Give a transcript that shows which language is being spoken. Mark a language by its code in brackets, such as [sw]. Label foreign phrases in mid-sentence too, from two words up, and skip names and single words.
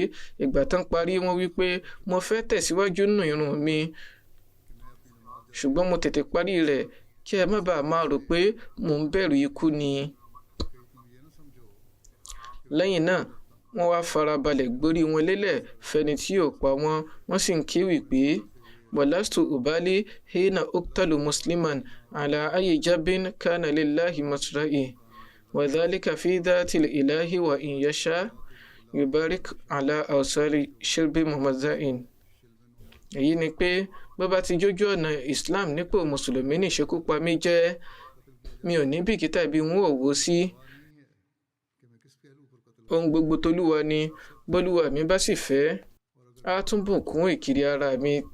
[yo] ìgbà tán parí wọ́n wípé mo fẹ́ tẹ̀síwájú nínú ìrun mi ṣùgbọ́n mo tètè parí rẹ̀ kí ẹ má bàa máa rò pé mò ń bẹ̀rù ikú ni. lẹ́yìn náà wọ́n wá farabalẹ̀ gbórí wọn lélẹ̀ fẹ́ni tí yóò pa wọ́n. wọ́n sì ń kéwì pé [ar] ولست أبالي حين أقتل مسلما على أي جنب كان لله مصرعي وذلك في ذات الإله وإن يشأ يبارك على أوصال شلو ممزع. [yo] èyí ni pé bó bá ti jójú ọ̀nà Islam nípò mùsùlùmí ní ìṣekúpa mi jẹ́. mi ò ní bìkítà ibi wọn ò wó sí. ohun gbogbo tolúwa ni. bọ́lúwa mi bá sì fẹ́ á tún bùkún ìkiri ara mi.